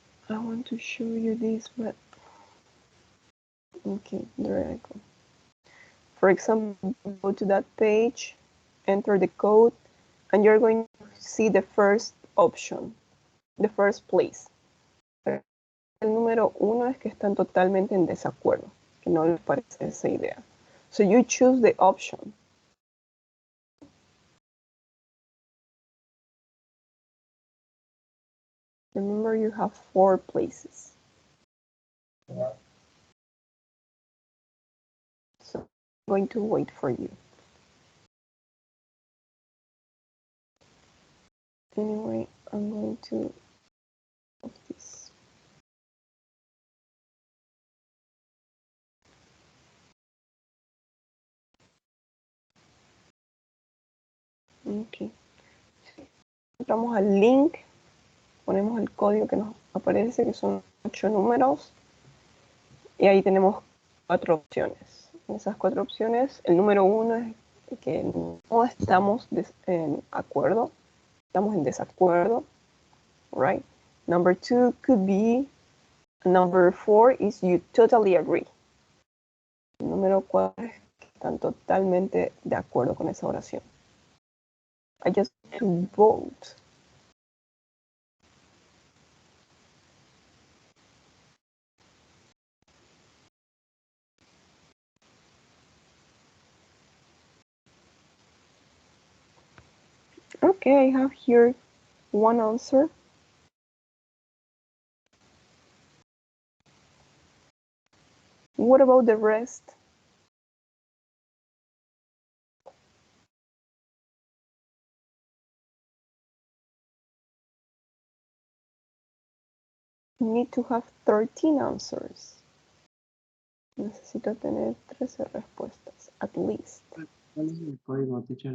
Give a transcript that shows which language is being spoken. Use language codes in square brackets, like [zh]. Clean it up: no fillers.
[en] I want to show you this, but okay, there I go. For example, go to that page, enter the code, and you're going to see the first option, the first place. [es] El número 1 es que están totalmente en desacuerdo, que no les parece esa idea. [en] So you choose the option. Remember, you have 4 places. So I'm going to wait for you. Anyway, I'm going to of this. Okay. [es] Entramos al link, ponemos el código que nos aparece, que son 8 números, y ahí tenemos 4 opciones. En esas 4 opciones, el número 1 es que no estamos en acuerdo, estamos en desacuerdo, right? [en] Number 2 could be, number 4 is you totally agree. [es] El número 4 es que están totalmente de acuerdo con esa oración. [en] I just want to vote. Okay, I have here one answer. What about the rest? You need to have 13 answers. [es] Necesito tener 13 respuestas, [en] at least. [es] ¿Cuál es el código, teacher?